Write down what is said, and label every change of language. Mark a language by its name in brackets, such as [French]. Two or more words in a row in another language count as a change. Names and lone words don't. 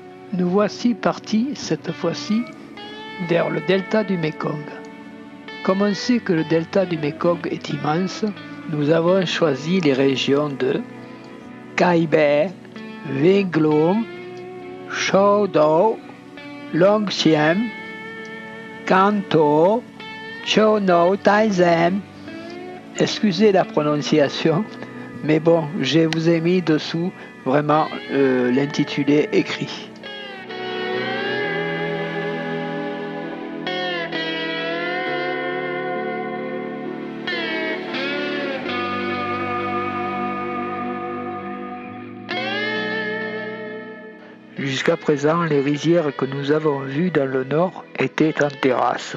[French] Nous voici partis, cette fois-ci, vers le delta du Mékong. Comme on sait que le delta du Mékong est immense, nous avons choisi les régions de Cai Be, Vinh Luông, Châu Đốc, Long Xien, Can Tho, Châu Nâu Tai Giang. Excusez la prononciation, mais bon, je vous ai mis dessous vraiment l'intitulé écrit. Jusqu'à présent, les rizières que nous avons vues dans le nord étaient en terrasse.